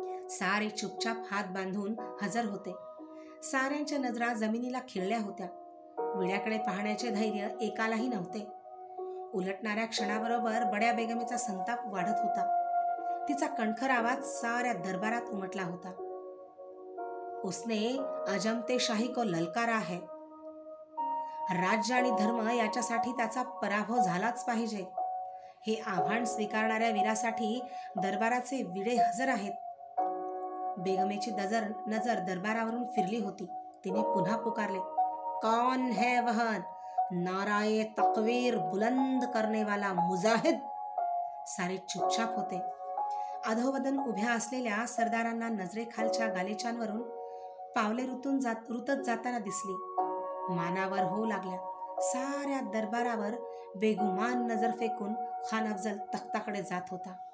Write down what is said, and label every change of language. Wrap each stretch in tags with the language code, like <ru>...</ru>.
<mr>सारे चुपचाप हात बांधून हजर होते. साऱ्यांच्या नजरा जमिनीला खिळल्या होत्या. विड्याकडे पाहण्याचे धैर्य एकालाही नव्हते. उलटणाऱ्या क्षणाबरोबर बड्या बेगमेचा संताप वाढत होता. तिचा कणखर आवाज साऱ्या दरबारात उमटला होता.</mr> <hi>उसने अजमते शाही को ललकारा है.</hi> <mr>राज्य आणि धर्म याच्यासाठी त्याचा पराभव झालाच पाहिजे. हे आव्हान स्वीकारणाऱ्या वीरासाठी दरबाराचे विडे हजर आहेत. बेगमेची नजर दरबारावरून फिरली होती. तिने पुन्हा पुकारले,</mr> <hi>कौन है वह नाराए तकवीर बुलंद करने वाला मुजाहिद?</hi> <mr>सारे चुपचाप होते. अधोवदन उभ्या असलेल्या सरदारांना नजरेखालच्या गालिचांवरून पावले रुतत जाताना दिसली. मानावर होऊ लागल्या. साऱ्या दरबारावर बेगुमान नजर फेकून खान अफजल तख्ताकडे जात होता.</mr>